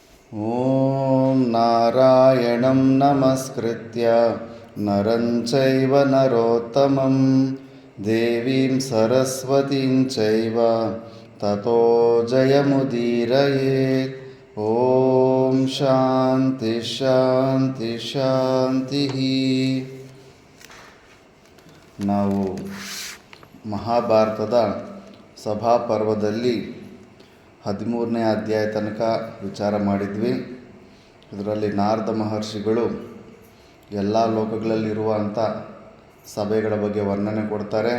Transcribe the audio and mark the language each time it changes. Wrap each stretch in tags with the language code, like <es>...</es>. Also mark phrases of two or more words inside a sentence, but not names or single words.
<sa>ಓಂ ನಾರಾಯಣಂ ನಮಸ್ಕೃತ್ಯ ನರಂ ಚೈವ ನರೋತ್ತಮಂ ದೇವೀಂ ಸರಸ್ವತೀಂ ಚೈವ ತತೋ ಜಯಮುದೀರಯೇತ್. ಓಂ ಶಾಂತಿ ಶಾಂತಿ ಶಾಂತಿ.</sa> <kn>ನಾವು ಮಹಾಭಾರತದ ಸಭಾಪರ್ವದಲ್ಲಿ 13ನೇ ಅಧ್ಯಾಯ ತನಕ ವಿಚಾರ ಮಾಡಿದ್ವಿ. ಇದರಲ್ಲಿ ನಾರದ ಮಹರ್ಷಿಗಳು ಎಲ್ಲ ಲೋಕಗಳಲ್ಲಿರುವಂಥ ಸಭೆಗಳ ಬಗ್ಗೆ ವರ್ಣನೆ ಕೊಡ್ತಾರೆ.</kn>